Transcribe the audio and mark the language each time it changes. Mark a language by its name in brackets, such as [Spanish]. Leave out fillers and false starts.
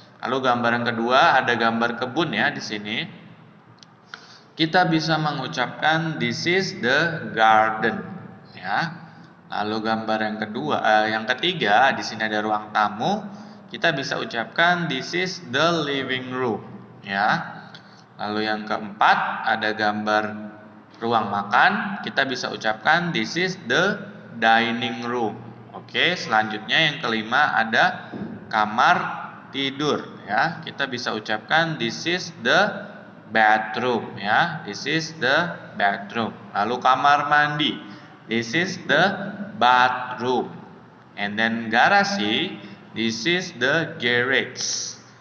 [Indonesian] Lalu gambar yang kedua ada gambar kebun ya di sini. Kita bisa mengucapkan [English] this is the garden [Indonesian] ya. Lalu gambar yang kedua, yang ketiga di sini ada ruang tamu. Kita bisa ucapkan [English] this is the living room ya. [Indonesian] Lalu yang keempat ada gambar ruang makan. Kita bisa ucapkan [English] this is the dining room. [Indonesian] Oke, selanjutnya yang kelima ada kamar tidur ya. Kita bisa ucapkan [English] this is the bathroom [Indonesian] ya. [English] This is the bathroom. [Indonesian] Lalu kamar mandi. [English] This is the bathroom. And then garasi, this is the garage.